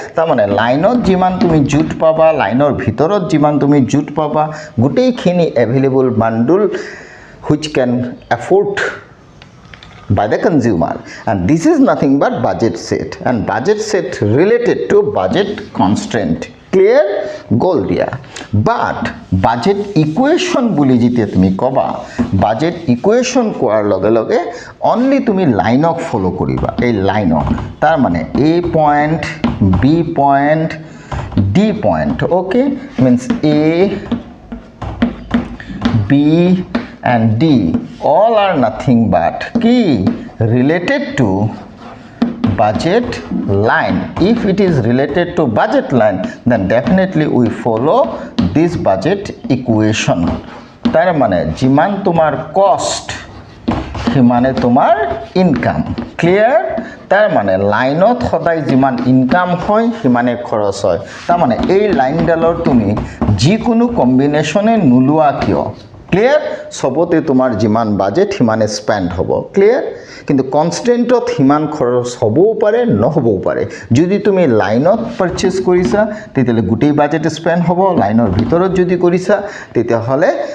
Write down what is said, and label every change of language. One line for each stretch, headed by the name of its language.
Assamese: তার মানে লাইনত যিমান তুমি জুট পাবা, লাইনৰ ভিতৰত যিমান তুমি জুট পাবা, গোটেইখিনি available bundle
English: which can afford by the consumer, and this is nothing but budget set, and budget set related to budget constraint।
Assamese: Clear গ'ল দিয়া বাট বাজেট ইকুৱেশ্যন বুলি যেতিয়া তুমি ক'বা বাজেট ইকুৱেশ্যন কোৱাৰ লগে লগে অনলি তুমি লাইনক ফ'ল' কৰিবা এই লাইনক তাৰ মানে এ point B point D point okay means A B
English: and D all are nothing but key related to budget line. If it is related to budget line, then definitely we follow this budget equation.
Assamese: তার মানে যিমান তোমার কস্ট সিমানে তোমার income clear তার মানে লাইনত সদায় যিমান ইনকাম হয় সিমানে খৰচ হয় তার মানে এই লাইনডালৰ তুমি যিকোনো কম্বিনেশ্যনে নোলোৱা কিয় ক্লিয়াৰ সবতে তোমাৰ যিমান বাজেট সিমানে স্পেন্ড হ'ব ক্লিয়াৰ কিন্তু কনষ্টেণ্টত সিমান খৰচ হ'বও পাৰে নহ'বও পাৰে যদি তুমি লাইনত পাৰচেজ কৰিছা তেতিয়াহ'লে গোটেই বাজেট স্পেন্ড হ'ব লাইনৰ ভিতৰত যদি কৰিছা তেতিয়াহ'লে